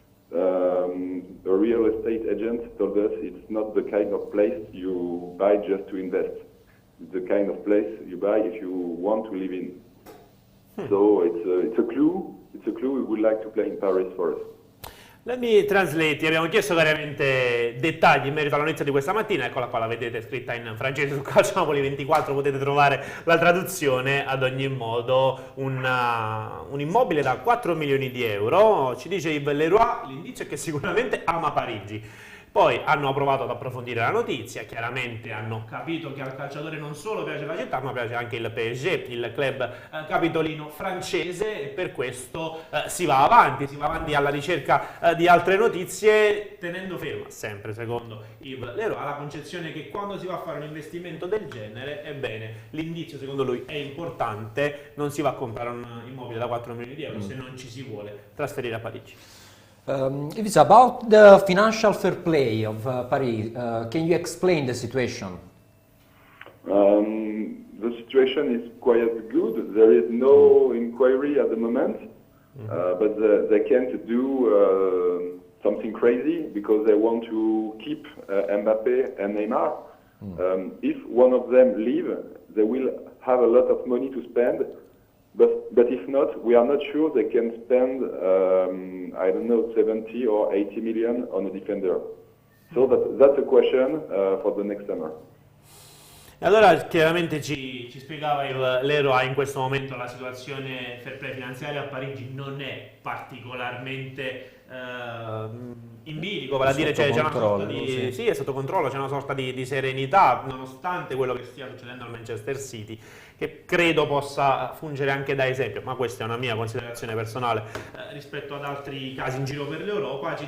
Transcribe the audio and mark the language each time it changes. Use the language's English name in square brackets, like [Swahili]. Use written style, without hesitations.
[English] The real estate agent told us it's not the kind of place you buy just to invest. It's the kind of place you buy if you want to live in. So it's a clue. It's a clue we would like to play in Paris for us. Let me translate. [Italian] Abbiamo chiesto chiaramente dettagli in merito alla notizia di questa mattina. Eccola qua, la vedete scritta in francese su Calciopoli 24. Potete trovare la traduzione. Ad ogni modo, un immobile da 4 milioni di euro. Ci dice Yves Leroy. L'indizio è che sicuramente ama Parigi. Poi hanno provato ad approfondire la notizia, chiaramente hanno capito che al calciatore non solo piace la città, ma piace anche il PSG, il club capitolino francese, e per questo si va avanti alla ricerca di altre notizie, tenendo ferma sempre, secondo Yves Leroy, la concezione che quando si va a fare un investimento del genere, ebbene, l'indizio secondo lui è importante, non si va a comprare un immobile da 4 milioni di euro se non ci si vuole trasferire a Parigi. [English] It is about the financial fair play of Paris. Can you explain the situation? The situation is quite good. There is no inquiry at the moment, but they can't do something crazy because they want to keep Mbappé and Neymar. If one of them leave, they will have a lot of money to spend. But if not, we are not sure they can spend, I don't know, 70 or 80 million on a defender. So that's a question for the next summer. [Italian] Allora chiaramente ci spiegava Yves Leroy, in questo momento la situazione fair play finanziaria a Parigi non è particolarmente in bilico, vale a dire c'è una sorta di sì, è sotto controllo, c'è una sorta di serenità nonostante quello che stia succedendo al Manchester City, che credo possa fungere anche da esempio, ma questa è una mia considerazione personale rispetto ad altri casi in giro per l'Europa.